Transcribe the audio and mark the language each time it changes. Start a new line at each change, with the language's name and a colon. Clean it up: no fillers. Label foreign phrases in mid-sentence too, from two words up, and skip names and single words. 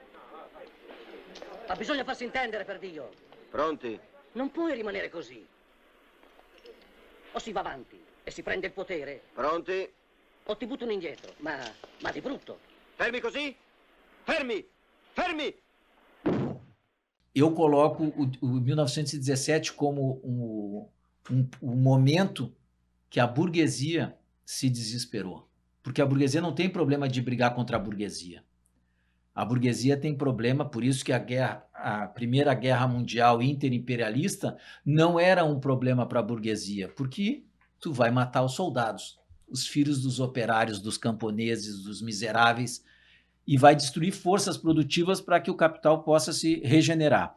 Italian: Ma bisogna farsi intendere, per Dio. Pronti? Non puoi rimanere così. O si va avanti e si prende il potere, Pronti? o ti buttano indietro, ma di brutto. Fermi così? Fermi! Fermi!
Portuguese: Eu coloco o 1917 como um momento que a burguesia se desesperou. Porque a burguesia não tem problema de brigar contra a burguesia. A burguesia tem problema, por isso que a Primeira Guerra Mundial interimperialista não era um problema para a burguesia, porque tu vai matar os soldados, os filhos dos operários, dos camponeses, dos miseráveis, e vai destruir forças produtivas para que o capital possa se regenerar.